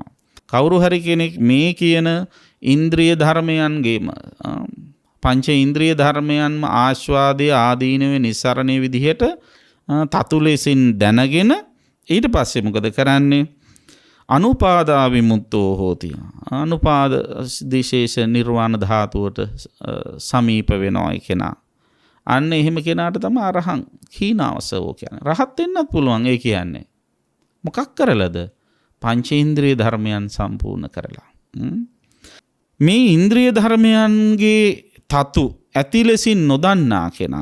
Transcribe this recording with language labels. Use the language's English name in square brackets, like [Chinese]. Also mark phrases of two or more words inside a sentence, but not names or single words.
[Sinhala] කවුරු හරි කෙනෙක් මේ කියන ඉන්ද්‍රිය ධර්මයන්ගේම පංච ඉන්ද්‍රිය ධර්මයන්ම ආස්වාදය ආදීනවේ නිස්සරණයේ විදිහට තතු ලෙසින් දැනගෙන ඊට පස්සේ මොකද කරන්නේ? [Pali] අනුපාදා විමුක්තෝ හෝති. [Sinhala] අනුපාද දිශේෂ නිර්වාණ ධාතුවට සමීප වෙනවා කෙනා. අන්න එහෙම කෙනාට තමයි [Pali] අරහං කීනාවසෝ [Sinhala] කියන්නේ. රහත් වෙන්නත් පුළුවන් ඒ කියන්නේ. මොකක් කරලාද? පංචේන්ද්‍රිය ධර්මයන් සම්පූර්ණ කරලා. මේ ඉන්ද්‍රිය ධර්මයන්ගේ තතු ඇති ලෙසින් නොදන්නා කෙනා.